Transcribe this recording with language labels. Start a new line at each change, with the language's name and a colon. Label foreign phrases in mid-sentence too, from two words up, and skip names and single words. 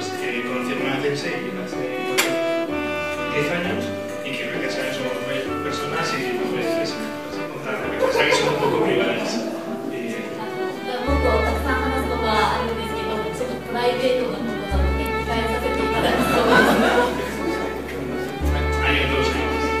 Spanish: conocieron hace 10 años y que gracias a eso somos personas y pues contar lo que pasa que son un poco privadas.
Japanese: もっとたくさん話すことはあるんですけど、ちょっとプライベートなことなので控えさせていただきたいと思います。ありがとうございます。